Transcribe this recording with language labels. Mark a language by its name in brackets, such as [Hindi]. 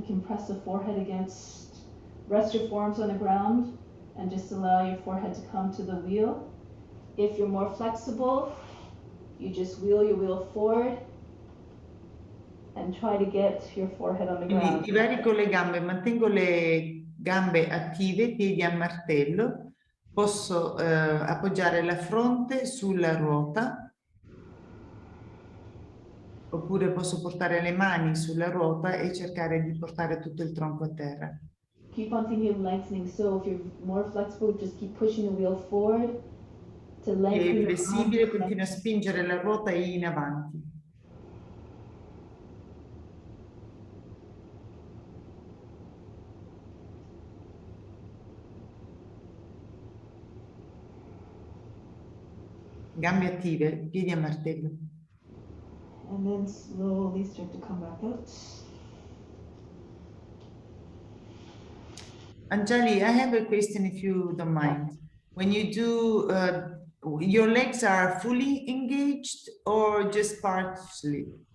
[English] You can press the forehead against, rest your forearms on the ground, and just allow your forehead to come to the wheel. If you're more flexible, you just wheel your wheel forward and try to get your forehead on the ground. [Italian] Quindi divarico le gambe, mantengo le gambe attive, piedi a martello, posso appoggiare la fronte sulla ruota, oppure posso portare le mani sulla ruota e cercare di portare tutto il tronco a terra. [English] Keep on thinking of lengthening. So if you're more flexible, just keep pushing the wheel forward to lengthen. [Italian] È flessibile, continua a spingere la ruota in avanti. Gambe attive, piedi a martello. [English] And then slowly start to come back out. Anjali, I have a question if you don't mind. When you do, your legs are fully engaged or just partially?